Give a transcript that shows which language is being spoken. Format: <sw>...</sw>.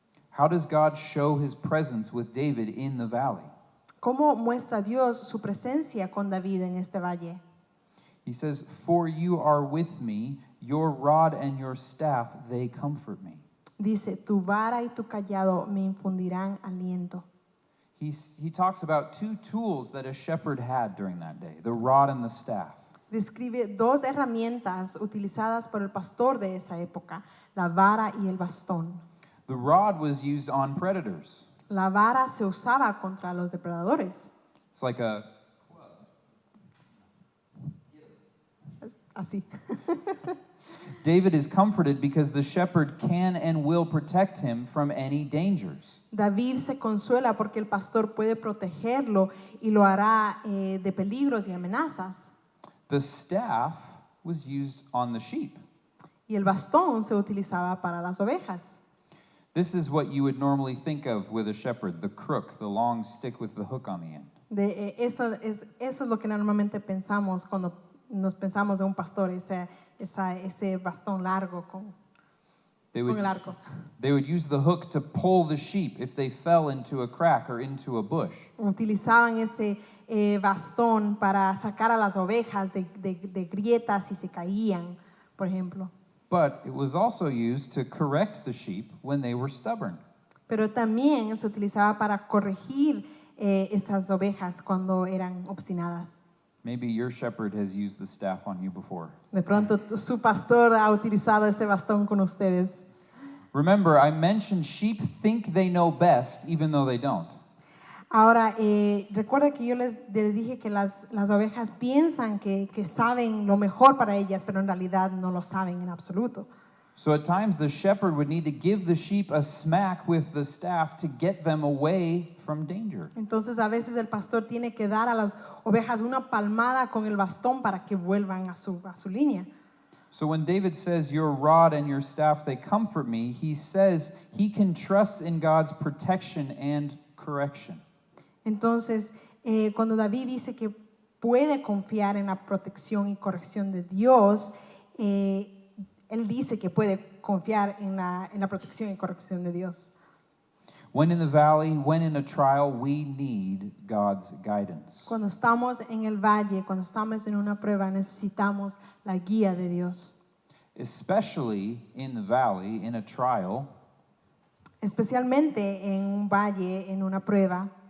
<en>How does God show his presence with David in the valley?</en> <es>¿Cómo muestra Dios su presencia con David en este valle?</es> <en>He says, "For you are with me, your rod and your staff, they comfort me."</en> <es>Dice, tu vara y tu callado me infundirán aliento.</es> <en>He talks about two tools that a shepherd had during that day, the rod and the staff.</en> <es>Describe dos herramientas utilizadas por el pastor de esa época, la vara y el bastón.</es> <en>The rod was used on predators.</en> <es>La vara se usaba contra los depredadores.</es> <en>It's like a</en> <es>Así.</es> <en>David is comforted because the shepherd can and will protect him from any dangers.</en> <es>David se consuela porque el pastor puede protegerlo y lo hará de peligros y amenazas.</es> <en>The staff was used on the sheep.</en> <es>Y el bastón se utilizaba para las ovejas.</es> <en>This is what you would normally think of with a shepherd, the crook, the long stick with the hook on the end.</en> <es>Eso es lo que normalmente pensamos cuando nos pensamos de un pastor, ese bastón largo con el arco.</es> <en>They would use the hook to pull the sheep if they fell into a crack or into a bush.</en> <es>Utilizaban ese bastón para sacar a las ovejas de grietas si se caían, por ejemplo.</es> <en>But it was also used to correct the sheep when they were stubborn.</en> <es>Pero también se utilizaba para corregir esas ovejas cuando eran obstinadas.</es> <en>Maybe your shepherd has used the staff on you before.</en> <es>De pronto su pastor ha utilizado ese bastón con ustedes.</es> <en>Remember, I mentioned sheep think they know best even though they don't.</en> <es>Ahora, recuerda que yo les dije que las ovejas piensan que saben lo mejor para ellas, pero en realidad no lo saben en absoluto.</es> <en>So at times the shepherd would need to give the sheep a smack with the staff to get them away from danger.</en> <es>Entonces a veces el pastor tiene que dar a las ovejas una palmada con el bastón para que vuelvan a su línea.</es> <en>So when David says, "Your rod and your staff, they comfort me," he says he can trust in God's protection and correction.</en> <es>Entonces, cuando David dice que puede confiar en la protección y corrección de Dios, él dice que puede confiar en la protección y corrección de Dios.</es> <en>When in the valley, when in a trial, we need God's guidance.</en> <es>Cuando estamos en el valle, cuando estamos en una prueba, necesitamos la guía de Dios.</es> <en>Especially in the valley, in a trial,</en> <es>Especialmente en un valle, en una prueba,</es>